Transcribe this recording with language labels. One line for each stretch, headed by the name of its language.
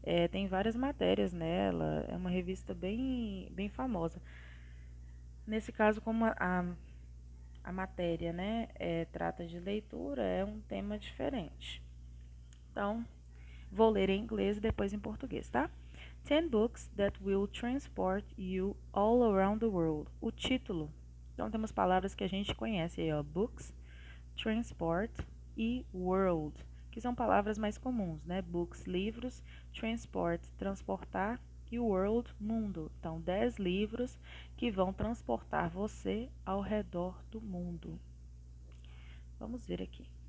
Portuguese: Tem várias matérias nela, é uma revista bem famosa. Nesse caso, como a matéria, né, trata de leitura, é um tema diferente. Então, vou ler em inglês e depois em português, tá?
English: 10 books that will transport you all around the world.
Portuguese: O título. Então, temos palavras que a gente conhece aí, ó. Books, transport e world, que são palavras mais comuns, né? Books, livros, transport, transportar e world, mundo. Então, 10 livros que vão transportar você ao redor do mundo. Vamos ver aqui.